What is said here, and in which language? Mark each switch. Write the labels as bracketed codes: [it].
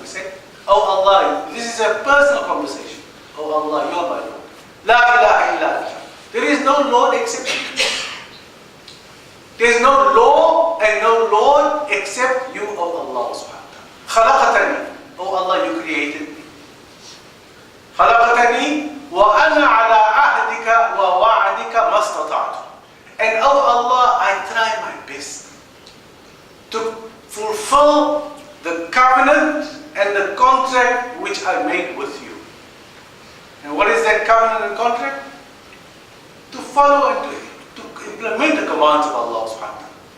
[en] We say, oh Allah, this is a personal conversation. Oh Allah, you are my Lord. La ilaha illa anta. There is no Lord except you. There is no law and no Lord except you, oh Allah subhanahu wa ta'ala. Khalaqatani. Oh Allah, you created me. [ar] خلقتني وأنا على عهدك ووعدك ما استطعت. [en] And oh Allah, I try my best to fulfill the covenant and the contract which I made with you. And what is that covenant and contract? To follow and to implement the commands of Allah subhanahu wa ta'ala.